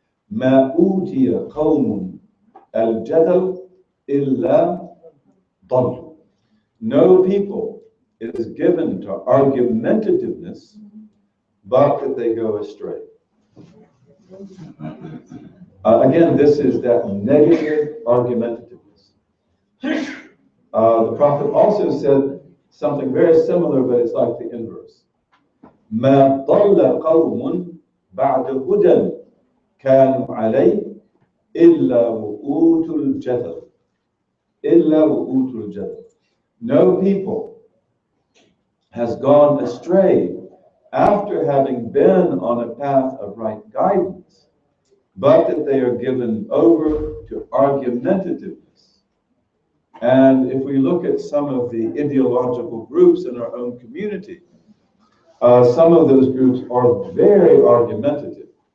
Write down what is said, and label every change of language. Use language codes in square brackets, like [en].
[ar] ما أوتي قوم الجدل إلا ضلوا. [en] No people is given to argumentativeness, but that they go astray. Again, this is that negative argumentativeness. The Prophet also said something very similar, but it's like the inverse. [ar] ما ضل قوم بعد هدى كانوا عليه إلا وؤوت الجدل. إلا وؤوت الجدل. [en] No people has gone astray after having been on a path of right guidance, but that they are given over to argumentativeness. And if we look at some of the ideological groups in our own community, some of those groups are very argumentative.